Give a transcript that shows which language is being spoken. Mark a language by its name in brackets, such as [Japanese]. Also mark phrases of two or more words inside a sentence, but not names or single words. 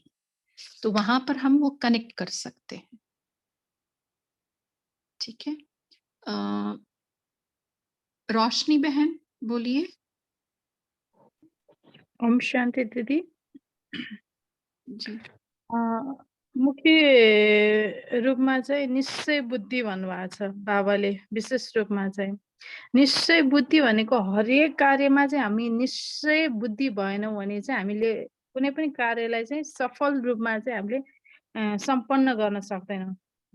[Hindi] तो वहां पर हम वो कनेक्ट कर सकते हैं। ठीक है। रोशनी बहन बोलिए। ओम शांति दीदी। जी। [Nepali] मुख्य रूपमा चाहिँ निश्चय बुद्धि भन्नुभएको छ बाबाले। विशेष रूपमा चाहिँ निश्चय बुद्धि भनेको हरेक कार्यमा चाहिँ हामी निश्चय बुद्धि भएनौँ भने चाहिँ हामीले कुनै पनि कार्यलाई चाहिँ सफल रूपमा चाहिँ हामीले सम्पन्न गर्न सक्दैनौँ हैन।